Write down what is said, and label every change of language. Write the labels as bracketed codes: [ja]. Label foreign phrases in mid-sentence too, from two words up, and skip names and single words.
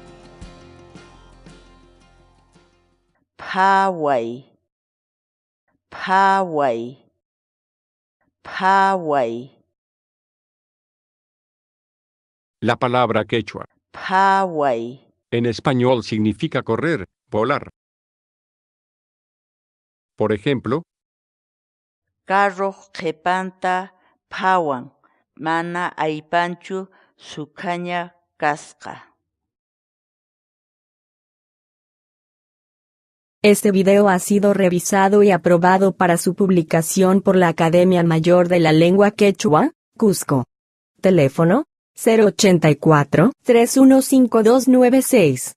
[qu] Phaway, phaway, phaway, [es] la palabra quechua. [qu] phaway, [es] En español significa correr, volar. Por ejemplo, [qu] carro qhipanta phawan, mana aypanchu suqaña kasqa. [es] Este video ha sido revisado y aprobado para su publicación por la Academia Mayor de la Lengua Quechua, Cusco. Teléfono: 084-315296.